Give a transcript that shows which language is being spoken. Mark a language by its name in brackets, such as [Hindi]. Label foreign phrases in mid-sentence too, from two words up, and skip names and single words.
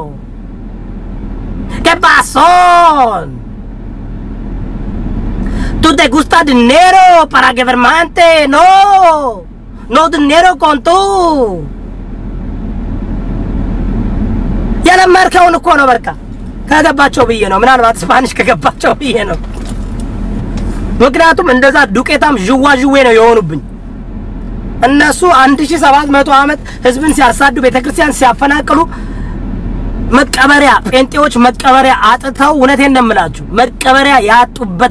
[Spanish] ¿Qué pasó? ¿Tú te gusta dinero para gobernante? No dinero con tú. Ya la marca uno con marca. Cada bacho bien, no, [Amharic] ምናልባት ስፓኒሽ ከገባቸው ብዬ ነው ምክንያቱም እንደዛ ዱቄታም ጁዋጁዌ ነው የሆኑብኝ እነሱ 1700 አመት ህዝብን ሲያሳዱ ቤተክርስቲያን ሲያፈናቅሉ መቀበሪያ ጴንጤዎች መቀበሪያ አጥተው እውነቴን ነው የምላችሁ መቀበሪያ ያጡበት